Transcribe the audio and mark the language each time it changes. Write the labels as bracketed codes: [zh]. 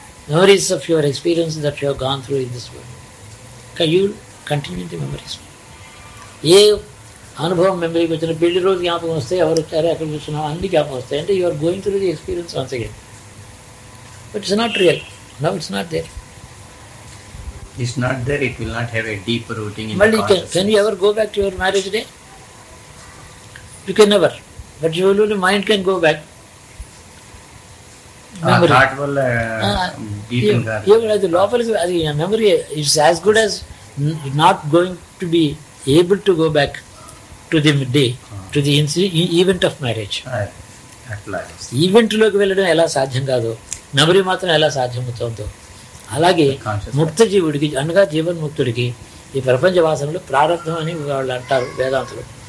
[en] Memories of your experience that you have gone through in this world. You continue the memories. [te] ఏ అనుభవం మెమరీకి వచ్చిన, పెళ్లి రోజు జ్ఞాపకం వస్తే, ఎవరు వచ్చారో ఎక్కడ కూర్చున్నాం అన్ని జ్ఞాపకం వస్తాయి. [en] అంటే you are going through the experience once again. But it's not real. Now it's not there. It's not there, it will not have a deep rooting in Mali, the consciousness. can you ever go back to your marriage day? You can never. But your mind can go back. Memory. [te] Thought వల్ల deep గా అది లోపల అది memory [en] It's as good as not going to be able to go back to the day, to the event of marriage. [te] అట్లా ఈవెంట్లోకి వెళ్ళడం ఎలా సాధ్యం కాదో మెమరీ మాత్రం ఎలా సాధ్యమవుతుందో అలాగే ముక్త జీవుడికి అనగా జీవన్ముక్తుడికి ఈ ప్రపంచ వాసనలు ప్రారంభం అని వాళ్ళు అంటారు వేదాంతులు.